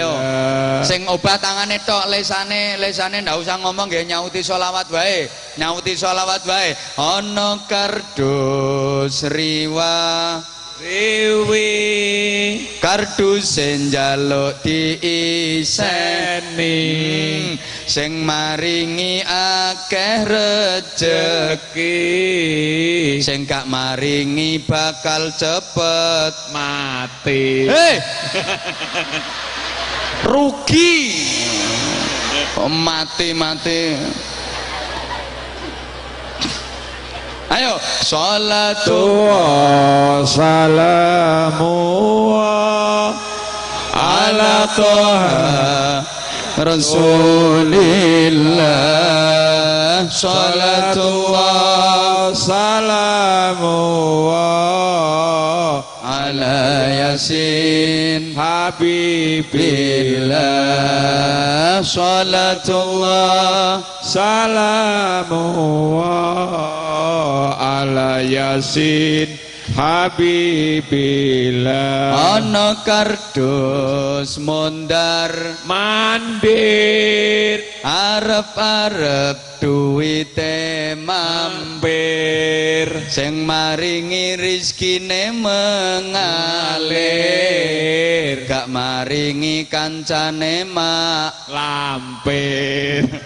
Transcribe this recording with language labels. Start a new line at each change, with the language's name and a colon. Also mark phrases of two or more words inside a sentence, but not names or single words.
Javanese: Ayo sing obat tangane tok, lesane ndak usah ngomong nggih, nyauti sholawat wae, ana kardus riwi kardus njaluk diiseni sing maringi akeh rejeki, sing gak maringi bakal cepet mati. Rugi mati.
Arabic: Ayo الصلاة والسلام على طه رسول الله. الصلاة والسلام على يس حبيب الله. صلاة الله سلام على يس حبيب الله.
Javanese: Ana kardus mondar mandir arep-arep duwite mampir, sing maringi rizkine mengalir, gak maringi kancane mak lampir.